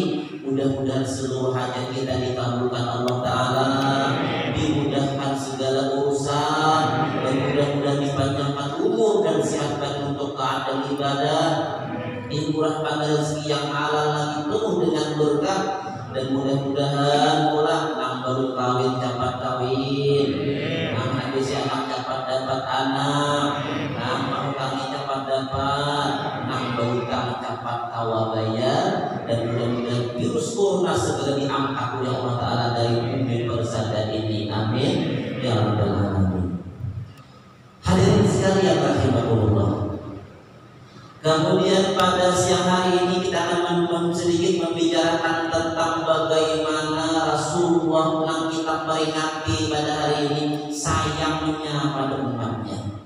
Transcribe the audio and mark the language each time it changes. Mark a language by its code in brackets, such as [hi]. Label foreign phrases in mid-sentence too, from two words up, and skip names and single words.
[id] Mudah-mudahan seluruh hajat kita dikabulkan Allah Ta'ala, dimudahkan segala urusan, dan mudah-mudahan dipanjangkan umur dan sehat untuk manfaat dan ibadah, dimurahkan rezeki yang halal lagi penuh dengan berkah, [bjn] dan mudah-mudahan pula nang baru kawin dapat kawin, nang habis anak dapat dapat anak, nang mau kami dapat dapat, nang baru kami dapat kawabaya, [id] dan mudah-mudahan virus corona segera diangkat oleh Allah Ta'ala dari bumi persada ini. [ar] آمين يا رب العالمين. [id] Hadirin sekalian rahimakumullah. Kemudian pada siang hari ini kita akan sedikit membicarakan tentang bagaimana Rasulullah yang kita peringati pada hari ini sayangnya pada umatnya.